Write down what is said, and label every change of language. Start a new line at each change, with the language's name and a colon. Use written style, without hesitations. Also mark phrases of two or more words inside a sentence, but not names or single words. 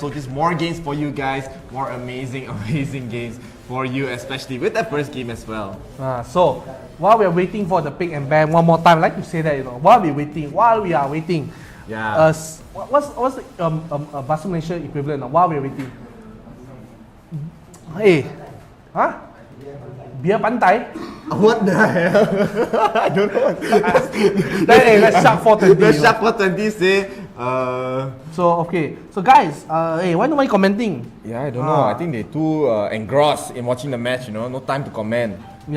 English: So just more games for you guys, more amazing games for you, especially with that first game as well. So while we're waiting for the pick and ban, one more time, I like to say that, you know, while we are waiting. Yeah. What's the Bahasa Malaysia equivalent of while we're waiting?
Malay: Hey, Biar pantai.
English: What the hell? I don't know. Let's Shark 420. Let's Shark 420 say. So okay, so guys, hey, why nobody commenting? Yeah, I don't know. I think they too engrossed in watching the match. You know, no time to comment. Yeah.